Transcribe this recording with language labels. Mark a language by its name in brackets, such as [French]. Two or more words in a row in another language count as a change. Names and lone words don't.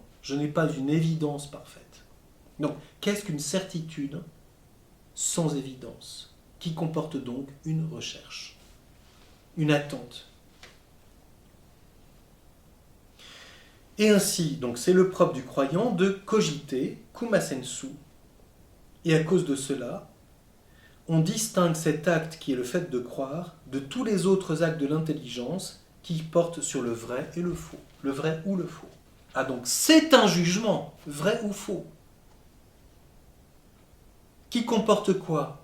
[French] Je n'ai pas une évidence parfaite. Donc, qu'est-ce qu'une certitude sans évidence ? Qui comporte donc une recherche, une attente. Et ainsi, donc c'est le propre du croyant de cogiter, [Latin] cum assensu, [French] et à cause de cela, on distingue cet acte qui est le fait de croire de tous les autres actes de l'intelligence qui portent sur le vrai et le faux, le vrai ou le faux. Ah donc c'est un jugement, vrai ou faux, qui comporte quoi ?